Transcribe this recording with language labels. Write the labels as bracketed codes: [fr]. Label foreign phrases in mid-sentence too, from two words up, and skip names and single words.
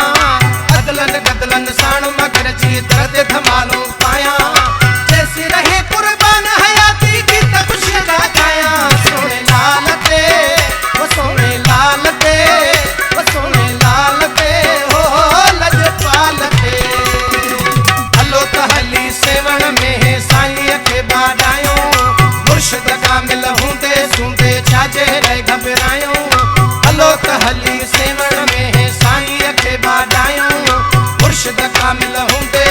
[sd] अदलन गदलन साण मगर जी दर ते धमालो पायां। [pa] جیسی رہے قربان حیاتی گیت خوشیاں دا گایاں. سوہنے لال تے او سوہنے لال تے او سوہنے لال تے ہو لجپال تے. [sd] हलो त हली सेवण में साईंअ खे बाॾायूं। मुर्शिद कामिल हूंदे सूंदे छाजे लाइ घबरायूं। हलो त हली सेवण में साईंअ खे बाॾायूं। मुर्शिद कामिल हूंदे